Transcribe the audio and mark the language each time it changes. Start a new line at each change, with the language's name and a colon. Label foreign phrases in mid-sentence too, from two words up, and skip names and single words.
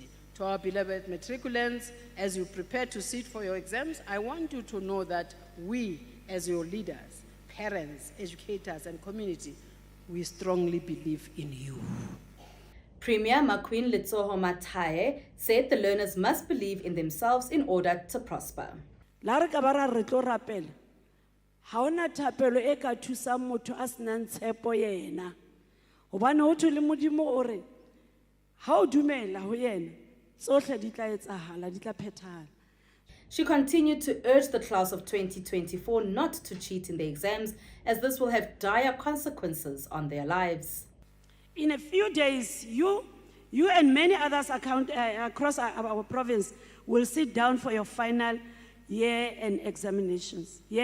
English: To our beloved matriculants, as you prepare to sit for your exams, I want you to know that we, as your leaders, parents, educators, and community, we strongly believe in you. Premier Maqueen Letsoho Mataye said the learners must believe in themselves in order to prosper.
Southern Sotho: La re ka bara re tlo rapela. Ha ona thapelo e ka thusang motho a senang tshepo yena. Hobane ho thwe le Modimo o re ha o dumela ho yena tsohle di tla etsahala, di tla phethahala.
English: She continued to urge the class of 2024 not to cheat in the exams, as this will have dire consequences on their lives. In a few days, you and many others across our province will sit down for your final year-end examinations.